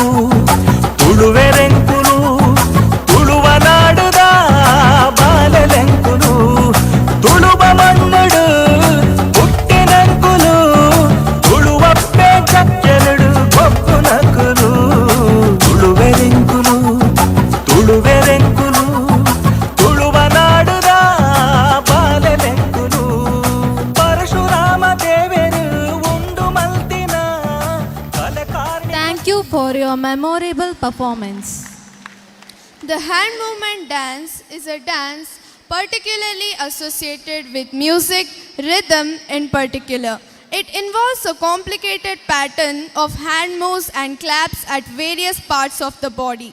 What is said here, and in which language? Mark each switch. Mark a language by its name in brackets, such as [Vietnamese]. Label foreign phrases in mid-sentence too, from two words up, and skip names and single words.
[Tulu] ತುಳುವೆರೆಂಕುಲು ತುಳುವ ನಾಡುದ ಬಾಲೆಲೆಂಕುಲು ತುಳುವ ಮಣ್ಣುಡು ಹುಟ್ಟಿನಂಕುಲು ತುಳುವಪ್ಪೆ ಚಕ್ಕೆರಡು ಕೊಪ್ಪು ನಕುಲು ತುಳುವೆರೆಂಕುಲು ತುಳುವೆರೆಂಕುಲು ತುಳುವ ನಾಡುದ ಬಾಲೆಲೆಂಕುಲು ಪರಶುರಾಮ ದೇವರು ಉಂಡು ಮಲ್ತಿನ ಕಲೆಕಾರ್ಯ. [English] Thank you for your memorable performance. The hand movement dance is a dance particularly associated with music, rhythm in particular. It involves a complicated pattern of hand moves and claps at various parts of the body.